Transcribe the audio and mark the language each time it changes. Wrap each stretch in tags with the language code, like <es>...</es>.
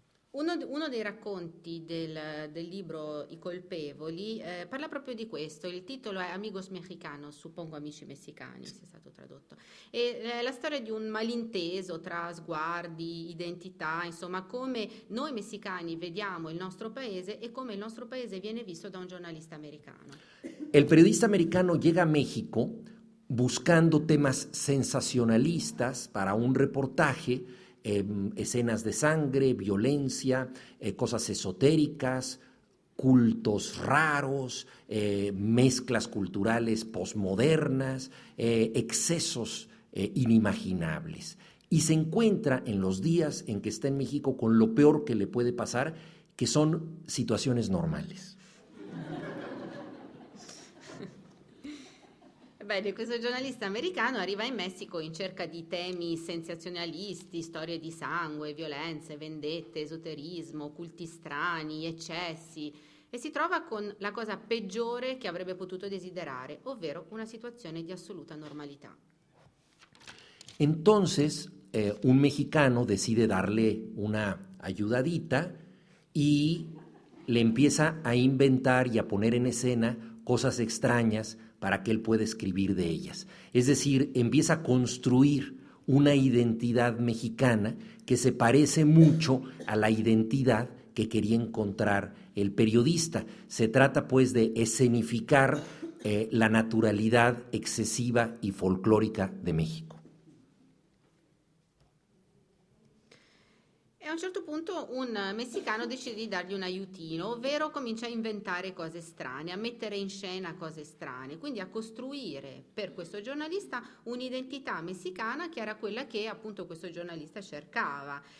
<it>Uno dei racconti del libro I colpevoli parla proprio di questo. Il titolo è Amigos Mexicanos, suppongo amici messicani sia stato tradotto. E la storia di un malinteso tra sguardi, identità, insomma, come noi messicani vediamo il nostro paese e come il nostro paese viene visto da un giornalista americano.</it> <es>El periodista americano llega a México buscando temas sensacionalistas para un reportaje, escenas de sangre, violencia, cosas esotéricas, cultos raros, mezclas culturales posmodernas, excesos inimaginables. Y se encuentra en los días en que está en México con lo peor que le puede pasar, que son situaciones normales.</es> <it>Bene, questo giornalista americano arriva in Messico in cerca di temi sensazionalisti, storie di sangue, violenze, vendette, esoterismo, culti strani, eccessi, e si trova con la cosa peggiore che avrebbe potuto desiderare, ovvero una situazione di assoluta normalità.</it> <es>Entonces, un mexicano decide darle una ayudadita y le empieza a inventar y a poner en escena cosas extrañas para que él pueda escribir de ellas. Es decir, empieza a construir una identidad mexicana que se parece mucho a la identidad que quería encontrar el periodista. Se trata pues de escenificar la naturalidad excesiva y folclórica de México.</es> <it>E a un certo punto un messicano decide di dargli un aiutino, ovvero comincia a inventare cose strane, a mettere in scena cose strane, quindi a costruire per questo giornalista un'identità messicana che era quella che appunto questo giornalista cercava.</it>